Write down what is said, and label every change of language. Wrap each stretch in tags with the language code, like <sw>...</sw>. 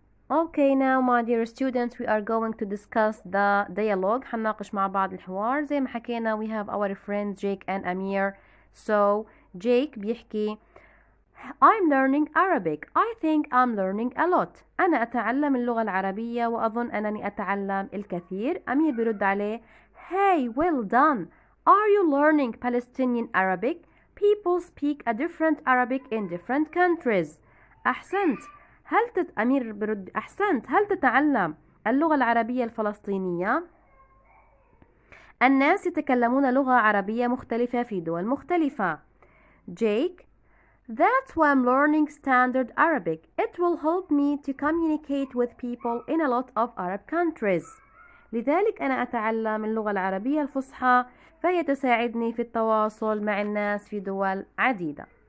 <en>Okay, now my dear students, we are going to discuss the dialogue.</en> <ar>حنناقش مع بعض الحوار. زي ما حكينا</ar> <en>we have our friends Jake and Amir. So Jake</en> <ar>بيحكي</ar> <en>I'm learning Arabic. I think I'm learning a lot.</en> <ar>أنا أتعلم اللغة العربية وأظن أنني أتعلم الكثير. أمير بيرد عليه</ar> <en>Hey, well done. Are you learning Palestinian Arabic? People speak a different Arabic in different countries.</en> <ar>أحسنت. أمير برد أحسنت. هل تتعلم اللغة العربية الفلسطينية؟ الناس يتكلمون لغة عربية مختلفة في دول مختلفة.</ar> <en>Jake, that's why I'm learning Standard Arabic. It will help me to communicate with people in a lot of Arab countries.</en> <ar>لذلك أنا أتعلم اللغة العربية الفصحى فهي تساعدني في التواصل مع الناس في دول عديدة.</ar>